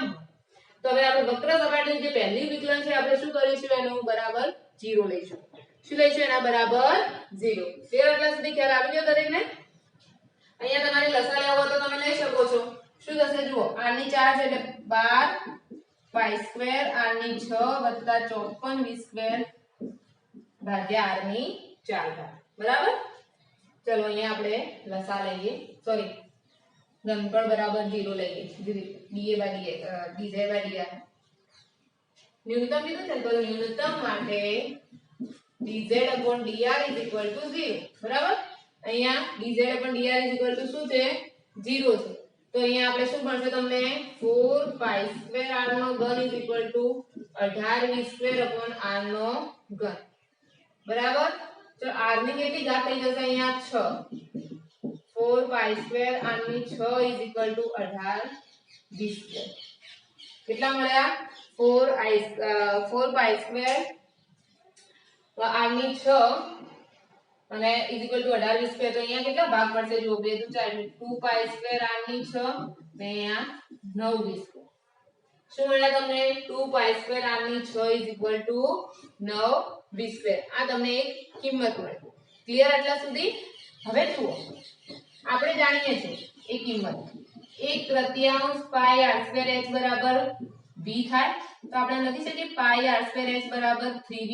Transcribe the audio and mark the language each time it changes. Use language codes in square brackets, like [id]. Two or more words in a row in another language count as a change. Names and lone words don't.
[gu] તો હવે આપણે વક્ર સપાટીનું જે પહેલી વિકલન છે આપણે શું કરીશું એનું બરાબર 0 લઈશું શું લઈશું એના બરાબર 0 ક્લિયર એટલા સુધી ખ્યાલ આવી ગયો દરેકને અહીંયા તમારે લસા લેવો હોય તો તમે લઈ શકો છો શું થશે જુઓ r ની 4 છે એટલે 12 પાઈ સ્ક્વેર r ની 6 વત્તા 54 v સ્ક્વેર ભાગ્યા r ની 4 ઘાત બરાબર ચલો અહીંયા આપણે લસા લઈએ સોરી ઘનફળ બરાબર 0 લઈએ dz/dr ન્યૂનતમ કીધું છે તો ન્યૂનતમ માટે dz/dr [en] is equal to [gu] 0 બરાબર અહીંયા dz/dr [en] is equal to [gu] શું છે 0 છે તો અહીંયા આપણે શું મળશે તમને 4π² r નો ઘન [en] is equal to [gu] 18v²/r નો ઘન બરાબર તો r ની કેટલી ઘાત થઈ જશે અહીંયા 6 4π² r ની 6 is equal to 18v². કેટલા મળ્યા 4π² r ની 6 અને [en] is equal to [gu] 18v² તો અહીંયા કેટલા ભાગ પડશે જો 2 તો 4 2π² r ની 6 ને અહીંયા 9v². શું મળ્યા તમને 2π² r ની 6 [en] is equal to [gu] 9v². આ તમને એક કિંમત મળી. ક્લિયર આટલા સુધી? હવે જુઓ આપણે જાણીએ છીએ એ કિંમત 1/3 પાઈ r²h બરાબર v થાય તો આપણે લખી શકીએ પાઈ r²h બરાબર 3v.